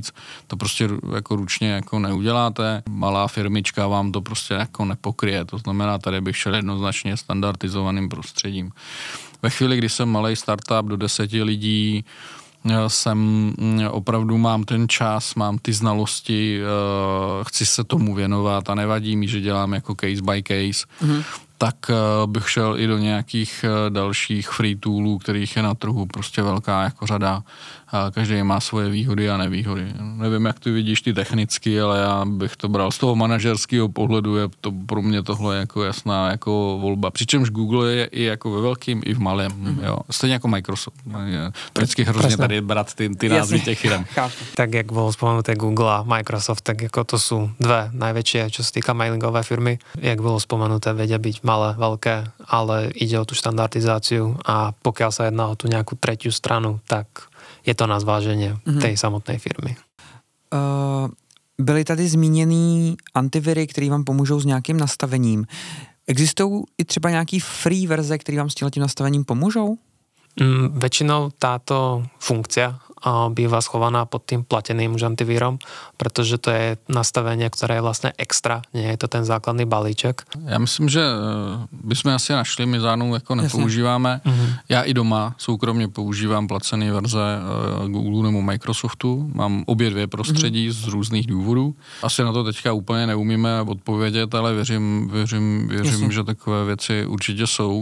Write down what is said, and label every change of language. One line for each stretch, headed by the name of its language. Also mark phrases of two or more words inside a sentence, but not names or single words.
Czech: To prostě jako ručně jako neuděláte. Malá firmička vám to prostě jako nepokryje. To znamená, tady bych šel jednoznačně standardizovaným prostředím. Ve chvíli, kdy jsem malej startup do 10 lidí, opravdu mám ten čas, mám ty znalosti, chci se tomu věnovat a nevadí mi, že dělám jako
English: case by case,
Czech: tak bych šel i do nějakých dalších free toolů, kterých je na trhu prostě velká jako řada. Každý má svoje výhody a nevýhody. Nevím, jak ty vidíš ty technicky, ale já bych to bral z toho manažerského pohledu, je to pro mě tohle jako jasná jako volba. Přičemž Google je i jako ve velkým, i v malém. Jo. Stejně jako Microsoft. Vždycky hrozně tady brát ty názvy těch firm.
Slovak: Tak jak bolo spomenuté Google a Microsoft, tak jako to sú dve najväčšie, čo sa týka mailingové firmy. Jak bolo spomenuté, vedia byť malé, veľké, ale ide o tú štandardizáciu a pokiaľ sa jedná o tú nejakú tretiu stranu, tak je to na zváženie tej samotnej firmy.
Czech: Byly tady zmíněný antiviry, které vám pomůžou s nějakým nastavením. Existují i třeba nějaký free verze, které vám s tím nastavením pomůžou?
Slovak: Väčšinou táto funkcia býva schovaná pod tým plateným už antivírom, protože to je nastavenie, ktoré je vlastne extra, nie je to ten základný balíček.
Czech: Já myslím, že bychom asi našli, my žádnou jako nepoužíváme. Já i doma soukromně používám placené verze Google nebo Microsoftu. Mám obě dvě prostředí z různých důvodů. Asi na to teďka úplně neumíme odpovědět, ale věřím, že takové věci určitě jsou.